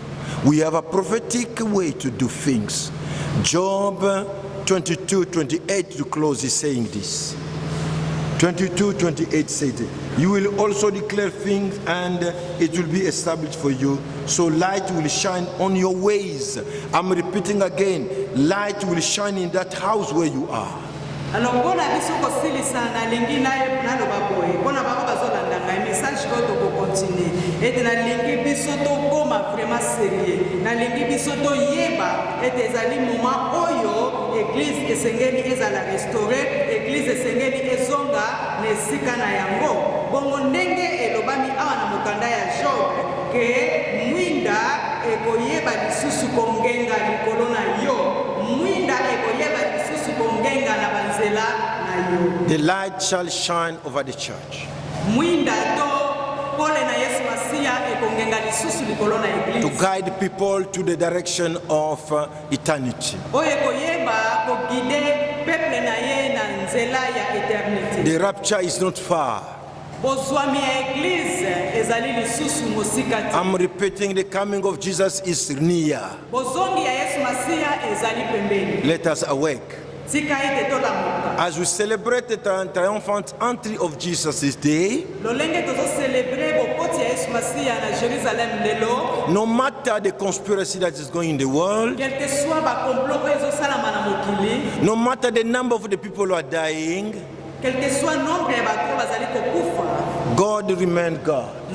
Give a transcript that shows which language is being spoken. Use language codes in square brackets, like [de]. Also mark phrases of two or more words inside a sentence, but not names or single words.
[en] We have a prophetic way to do things. Job 22:28 to close is saying this. 22:28 said, you will also declare things and it will be established for you. So light will shine on your ways. I'm repeating again, light will shine in that house where you are. [ln] Alors mpona biso kosilisa nalingi naloba boye mpona bango bazolanda ngai message oyo tokokontinue ete nalingi biso tokoma [fr] vraiment sérieux [ln] nalingi biso toyeba ete ezali moment oyo église esengeli ezala restauré église esengeli ezonga na esika na yango bongo ndenge elobami awa na mokanda ya Job ke mwinda ekoyeba lisusu kongenga likolo na yo mwinda ekoyeba lisusu kongenga na banzela na yo. [en] The light shall shine over the church. [ln] Mwinda to pole na Yesu Masia ekongenga lisusu likolo na eglise. [en] To guide people to the direction of eternity. [ln] Oyo ekoyeba kogide peuple na ye na nzela ya eternité. [en] The rapture is not far. I'm repeating, the coming of Jesus is near. Let us awake. As we celebrate the triumphant entry of Jesus this day, no matter the conspiracy that is going in the world, no matter the number of the people who are dying, God remained God.